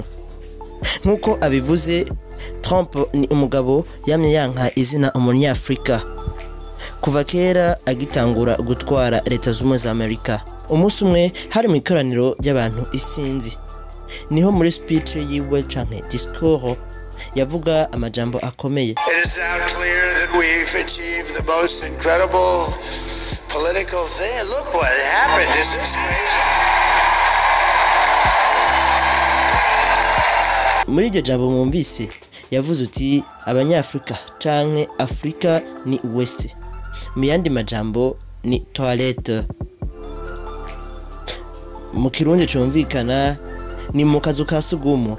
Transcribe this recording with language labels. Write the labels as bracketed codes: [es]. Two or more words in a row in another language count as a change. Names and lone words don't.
[rn] Nkuko abivuze, Trump ni umugabo yamye yanka izina umunyafrika kuva kera agitangura gutwara Leta Zunze Ubumwe za Amerika. Umunsi umwe hari mu ikoraniro ry'abantu isinzi, niho muri speech yiwe canke discours yavuga amajambo akomeye. [en] It is now clear that we've achieved the most incredible political thing. Look what happened. Is this crazy? [rn] Muri iryo jambo mwumvise yavuze uti abanyafrika canke Afrika ni wese, mu yandi majambo ni toilette. Mu Kirundi cumvikana ni mu kazu ka sugumo.